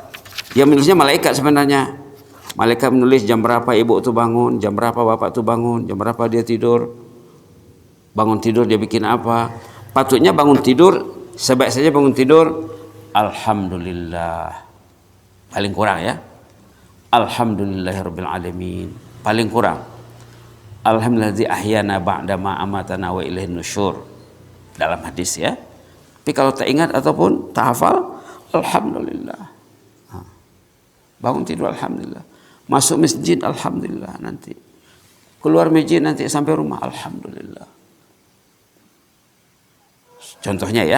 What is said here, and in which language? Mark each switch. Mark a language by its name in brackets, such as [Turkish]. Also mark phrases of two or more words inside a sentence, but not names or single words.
[Malay] Yang menulisnya malaikat sebenarnya. Malaikat menulis jam berapa ibu itu bangun, jam berapa bapak itu bangun, jam berapa dia tidur. Bangun tidur dia bikin apa. Patutnya bangun tidur, sebaik saja bangun tidur, alhamdulillah. Paling kurang ya. [Arabic] الحمد لله رب العالمين. [Malay] Paling kurang. [Arabic] الحمد لله الذي أحيانا بعد ما أماتنا وإليه النشور. [Malay] Dalam hadis ya. Tapi kalau tak ingat ataupun tak hafal, alhamdulillah. Bangun tidur alhamdulillah. Masuk masjid alhamdulillah nanti. Keluar masjid nanti sampai rumah alhamdulillah. Contohnya ya.